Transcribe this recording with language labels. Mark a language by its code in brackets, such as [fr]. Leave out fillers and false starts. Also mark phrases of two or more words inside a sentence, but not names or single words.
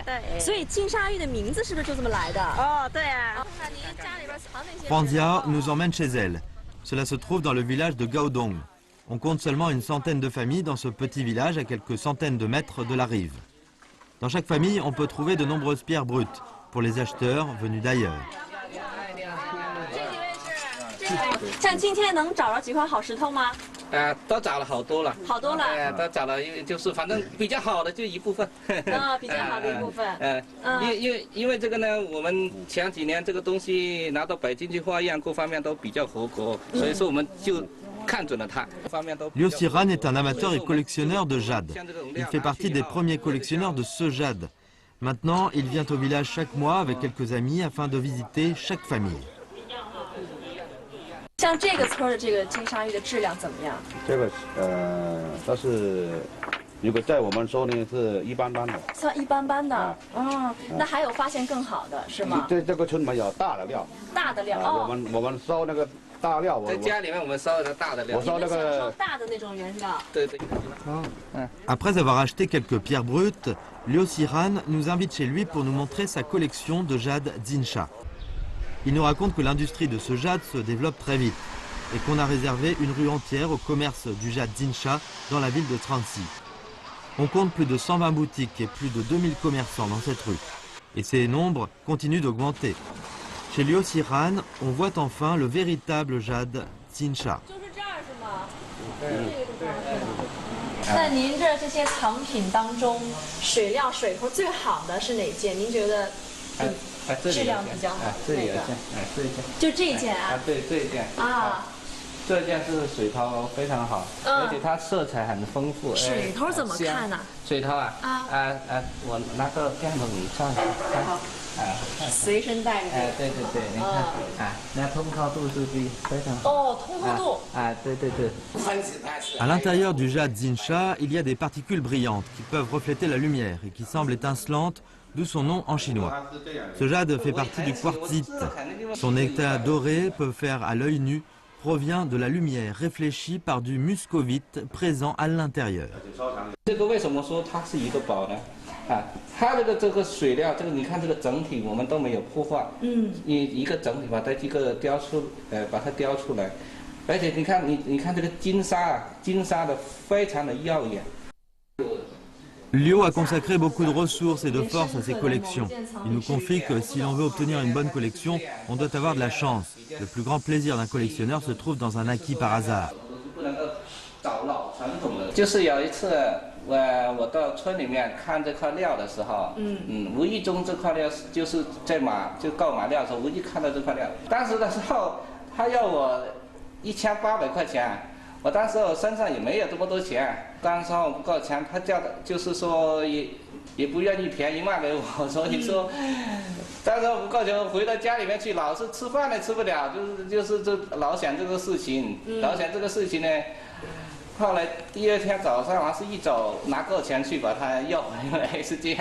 [zh] 对。所以金沙玉的名字是不是就这么来的？哦，对啊。看您家里边藏那些。 [fr] Randia nous emmène chez elle. Cela se trouve dans le village de Gaodong. On compte seulement une centaine de familles dans ce petit village à quelques centaines de mètres de la rive. Dans chaque famille, on peut trouver de nombreuses pierres brutes pour les acheteurs venus d'ailleurs. [zh] 像今天能找着几块好石头吗？都找了好多了。好多了。都找了，就是反正比较好的就一部分。比较好的一部分。因为这个呢，我们前几年这个东西拿到北京去化验，各方面都比较合格，所以说我们就。 [fr] Liu Xiran est un amateur et collectionneur de jade. Il fait partie des premiers collectionneurs de ce jade. Maintenant, il vient au village chaque mois avec quelques amis afin de visiter chaque famille. [zh] 像这个村的这个金沙玉的质量怎么样？这个倒是，如果在我们说呢是一般般的。算一般般的，那还有发现更好的是吗？这个村没有大的料。大的料我们收那个。在家里面我们烧的大的料，我烧那个大的那种原料。对。 [fr] Après avoir acheté quelques pierres brutes, Liu Xiran nous invite chez lui pour nous montrer sa collection de jade Zinsha. Il nous raconte que l'industrie de ce jade se développe très vite et qu'on a réservé une rue entière au commerce du jade Zinsha dans la ville de Tranxi. On compte plus de 120 boutiques et plus de 2000 commerçants dans cette rue. Et ces nombres continuent d'augmenter. Chez Liu Xiran, on voit enfin le véritable jade Zinsha. [zh] 那您这些藏品当中，水料水头最好的是哪件？您觉得质量比较好？这有一件，这一件。就这一件啊？对，这一件。啊。这件是水头非常好，而且它色彩很丰富。水头怎么看呢？水头啊？我拿个镜头给你看一下。好。随身带着。对，你看，那通透度是非常好。哦，通透度。对。 [fr] À l'intérieur du jade Zinsha, il y a des particules brillantes qui peuvent refléter la lumière et qui semblent étincelantes, d'où son nom en chinois. Ce jade fait partie du quartzite. Son état doré peut faire à l'œil nu provient de la lumière réfléchie par du muscovite présent à l'intérieur. [zh] 这个为什么说它是一个宝呢？它这个水料，你看这个整体我们都没有破坏，一个整体把它把它雕出来，而且你看这个金沙的非常的耀眼。 [fr] Liu a consacré beaucoup de ressources et de force à ses collections. Il nous confie que si l'on veut obtenir une bonne collection, on doit avoir de la chance. Le plus grand plaisir d'un collectionneur se trouve dans un acquis par hasard. [zh] 就是有一次，我到村里面看这块料的时候，无意中这块料就是在购买料的时候，无意看到这块料。当时的时候，他要我1800块钱。我当时我身上也没有这么多钱，当时我不够钱，他就是说也不愿意便宜卖给我，所以说，当时我不够钱，我回到家里面去，老是吃饭也吃不了，就是这老想这个事情，老想这个事情呢， 后来第二天早上，是一走拿够钱去把它要回来，是这样。